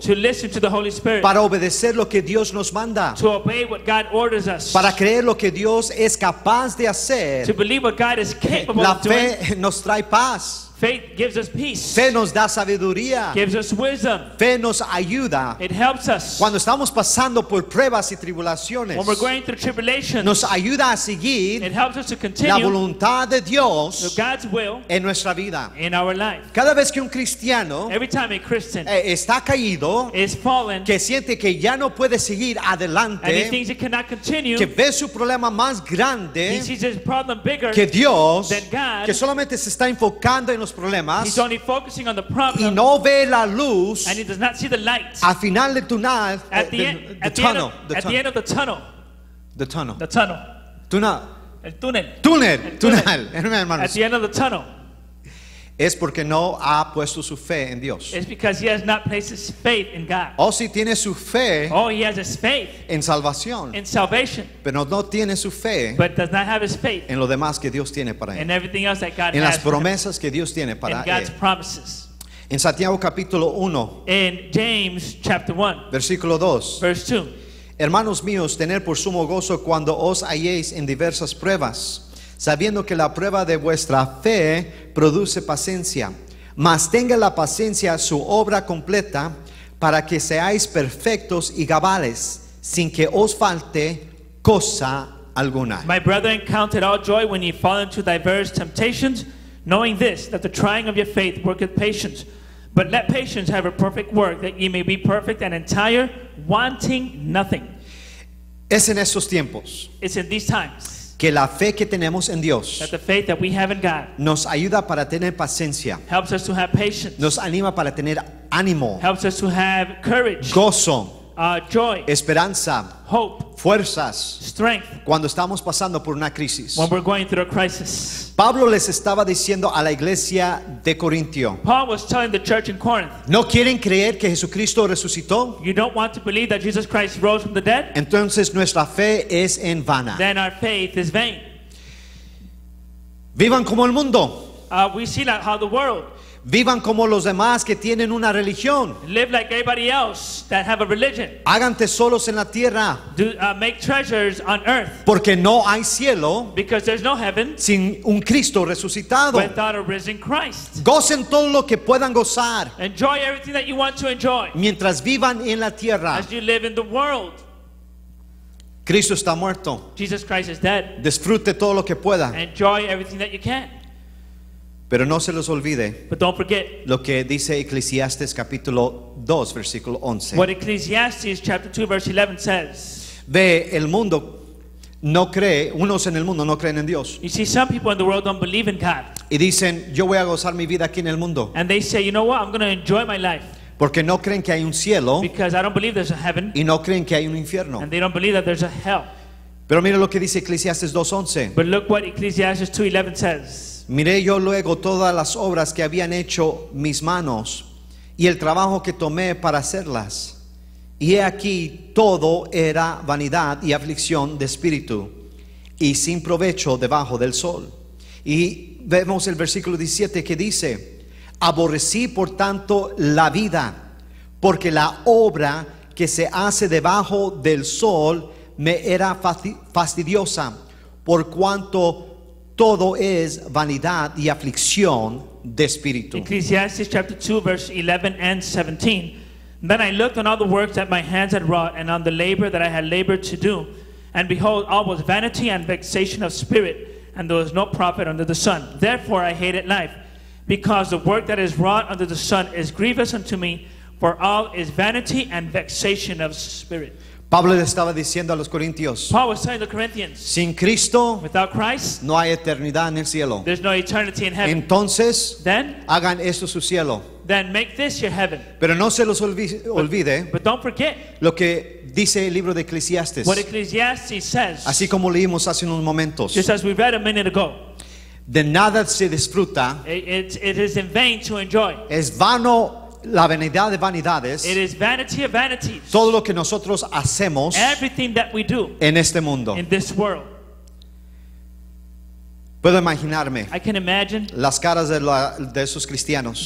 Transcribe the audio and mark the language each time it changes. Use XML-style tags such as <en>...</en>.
<en>to listen to the Holy Spirit,</en> <es>para obedecer lo que Dios nos manda,</es> <en>to obey what God orders us,</en> <es>para creer lo que Dios es capaz de</es> <en>to</en> <es>hacer.</es> <en>believe what God is capable</en> <es>La</es> <en>of doing.</en> <es>fe nos trae paz,</es> <en>Faith gives us peace,</en> <es>fe nos da sabiduría,</es> <en>gives us wisdom.</en> <es>fe nos ayuda.</es> <en>It helps us</en> <es>Cuando estamos pasando por pruebas y tribulaciones,</es> <en>when we're going through tribulation.</en> <es>nos ayuda a</es> <en>It</en> <es>seguir</es> <en>helps us to</en> <es>la</es> <en>continue</en> <es>voluntad de Dios</es> <en>God's will</en> <es>en nuestra vida.</es> <en>in our life.</en> <es>Cada vez que un cristiano</es> <en>Every time a Christian</en> <es>está caído,</es> <en>is fallen</en> <es>que siente que ya no puede seguir</es> <en>and he</en> <es>adelante,</es> <en>thinks he cannot continue,</en> <es>que ve su problema más</es> <en>he</en> <es>grande</es> <en>sees his problem bigger,</en> <es>que Dios,</es> <en>That God-</en> <es>que solamente se está enfocando en los problemas</es> <en>he's only focusing on the</en> <es>y</es> <en>problem</en> <es>no ve la luz</es> <en>and he does not see the light</en> <es>al final del túnel,</es> <en>at the end, at the end of the tunnel. the tunnel, The tunnel.</en> <es>túnel, El túnel. túnel, El túnel. túnel,</es> <en>At</en> <es>hermanos,</es> <en>the end of the tunnel.</en> <es>es porque no ha puesto su fe en Dios.</es> <en>It's because he has not placed his faith in God.</en> <es>O si tiene su fe</es> <en>Oh, he has his faith</en> <es>en salvación,</es> <en>in salvation,</en> <es>pero no tiene su fe</es> <en>but does not have his faith</en> <es>en lo demás que Dios tiene para</es> <en>in</en> <es>él,</es> <en>everything else that God</en> <es>en</es> <en>has</en> <es>las</es> <en>for him,</en> <es>promesas que Dios tiene</es> <en>in</en> <es>para</es> <en>God's</en> <es>él.</es> <en>promises.</en> <es>En Santiago capítulo 1,</es> <en>In James chapter 1,</en> <es>versículo 2.</es> <en>verse 2.</en> <es>Hermanos míos, tener por sumo gozo cuando os halléis en diversas pruebas, sabiendo que la prueba de vuestra fe produce paciencia. Mas tenga la paciencia su obra completa, para que seáis perfectos y cabales, sin que os falte cosa alguna.</es> <en>My brethren, count it all joy when ye fall into diverse temptations, knowing this, that the trying of your faith worketh patience. But let patience have a perfect work, that ye may be perfect and entire, wanting nothing.</en> <es>Es en estos tiempos</es> <en>It's in these times</en> <es>que la fe que tenemos en Dios</es> <en>that the faith that we have in God</en> <es>nos ayuda para tener paciencia,</es> <en>helps us to have patience,</en> <es>nos anima para tener ánimo,</es> <en>helps us to have courage,</en> <es>gozo,</es> <en>joy,</en> <es>esperanza,</es> <en>hope,</en> <es>fuerzas,</es> <en>strength</en> <es>cuando estamos pasando por una crisis.</es> <en>when we're going through a crisis.</en> <es>Pablo les estaba diciendo a la iglesia de Corintio:</es> <en>Paul was telling the church in Corinth,</en> <es>¿no quieren creer que Jesucristo resucitó?</es> <en>you don't want to believe that Jesus Christ rose from the dead?</en> <es>Entonces nuestra fe es en vana.</es> <en>Then our faith is vain.</en> <es>Vivan como el mundo,</es> <en>We see like how the world</en> <es>vivan como los demás que tienen una religión,</es> <en>live like everybody else that have a religion.</en> <es>hagan tesoros en la tierra,</es> <en>Make treasures on earth,</en> <es>porque no hay cielo</es> <en>because there's no heaven</en> <es>sin un Cristo resucitado.</es> <en>without a risen Christ.</en> <es>Gocen todo lo que puedan gozar</es> <en>Enjoy everything that you want to enjoy</en> <es>mientras vivan en la tierra.</es> <en>as you live in the world.</en> <es>Cristo está muerto.</es> <en>Jesus Christ is dead.</en> <es>Disfrute todo lo que pueda,</es> <en>Enjoy everything that you can.</en> <es>pero no se les olvide</es> <en>But don't forget</en> <es>lo que dice Eclesiastes capítulo 2 versículo 11.</es> <en>what Ecclesiastes chapter 2 verse 11 says.</en> <es>Ve, el mundo no cree, unos en el mundo no creen en Dios</es> <en>You see, some people in the world don't believe in God.</en> <es>y dicen: yo voy a gozar mi vida aquí en el mundo,</es> <en>And they say, you know what, I'm going to enjoy my life</en> <es>porque no creen que hay un cielo</es> <en>because I don't believe there's a heaven</en> <es>y no creen que hay un infierno.</es> <en>and they don't believe that there's a hell.</en> <es>Pero mira lo que dice Eclesiastes 2:11.</es> <en>But look what Ecclesiastes 2:11 says.</en> <es>Miré yo luego todas las obras que habían hecho mis manos y el trabajo que tomé para hacerlas, Y he aquí todo era vanidad y aflicción de espíritu, y sin provecho debajo del sol. Y vemos el versículo 17 que dice: aborrecí por tanto la vida, porque la obra que se hace debajo del sol me era fastidiosa, por cuanto todo es vanidad y aflicción de espíritu.</es> <en>Ecclesiastes chapter 2, verse 11 and 17. Then I looked on all the works that my hands had wrought, and on the labor that I had labored to do. And behold, all was vanity and vexation of spirit, and there was no profit under the sun. Therefore I hated life, because the work that is wrought under the sun is grievous unto me, for all is vanity and vexation of spirit.</en> <es>Pablo le estaba diciendo a los corintios:</es> <en>Paul was telling the Corinthians,</en> <es>sin Cristo</es> <en>without Christ,</en> <es>no hay eternidad en el cielo.</es> <en>there's no eternity in heaven.</en> <es>Entonces,</es> <en>Then</en> <es>hagan esto su cielo.</es> <en>make this your heaven.</en> <es>Pero no se los olvide</es> <en>But don't forget</en> <es>lo que dice el libro de Eclesiastes,</es> <en>what Ecclesiastes says.</en> <es>así como leímos hace unos momentos.</es> <en>Just as we read a minute ago,</en> <es>De nada se disfruta,</es> <en>it is in vain to enjoy.</en> <es>es vano la vanidad de vanidades,</es> <en>It is vanity of vanities.</en> <es>todo lo que nosotros hacemos</es> <en>Everything that we do</en> <es>en este mundo.</es> <en>in this world.</en> <es>Puedo imaginarme</es> <en>I can imagine</en> <es>las caras de esos cristianos</es>